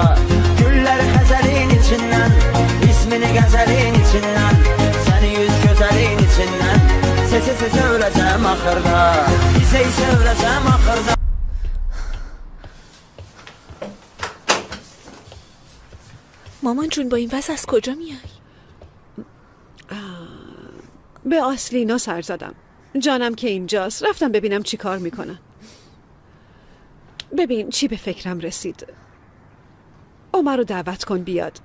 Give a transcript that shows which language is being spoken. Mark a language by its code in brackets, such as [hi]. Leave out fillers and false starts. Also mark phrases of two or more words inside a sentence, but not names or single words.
[az] Güllər xəzəlin içindən, ismini qəzəlin içindən, səni yüz gözəlin içindən, Sezə öləcəm axırda. İsə öləcəm axırda. [fa] مامان جون با این وضع از کجا میای؟ به آسلینا سر زدم. جانم که اینجاست، رفتم ببینم چی کار میکنن. ببین چی به فکرم رسید. عمر رو دعوت کن بیاد.